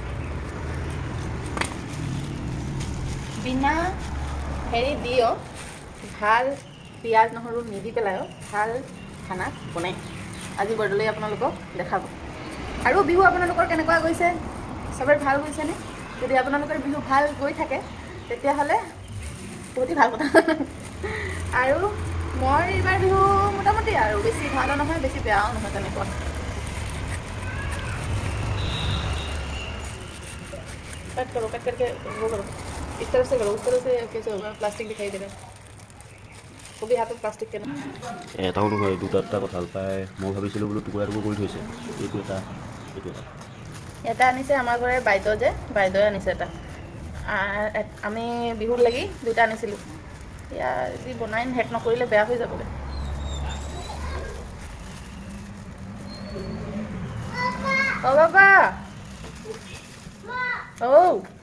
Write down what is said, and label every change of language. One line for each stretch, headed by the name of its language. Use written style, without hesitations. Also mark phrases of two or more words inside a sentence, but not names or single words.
Assamese: বিনা হেৰি দিও ভাল পিঁয়াজ নহৰু নিদি পেলাইও ভাল খানা বনাই আজি বৰদলৈ আপোনালোকক দেখাব আৰু বিহু আপোনালোকৰ কেনেকুৱা গৈছে চবৰে ভাল গৈছেনে যদি আপোনালোকৰ বিহু ভাল গৈ থাকে তেতিয়াহ'লে বহুতেই ভাল কথা আৰু মই এইবাৰ বিহু মোটামুটি আৰু বেছি ভালো নহয় বেছি বেয়াও নহয় তেনেকুৱা
Hindi: कट करो कट करके वो करो इस तरफ से करो उस तरफ से कैसे होगा प्लास्टिक दिखाई दे रहा है वो भी हाथ में प्लास्टिक के ना
Assamese: এটাও নহয় দুটা কঁঠাল পাই মই ভাবিছিলোঁ বোলো টুকুৰা টুকুৰ কৰি থৈছে এইটো এটা এটা আনিছে আমাৰ ঘৰৰ বাইদেউ যে বাইদেৱে আনিছে এটা আমি বিহুত লাগি দুটা আনিছিলোঁ এয়া যদি বনাই হেক নকৰিলে বেয়া হৈ যাবগৈ অ' বাবা Oh.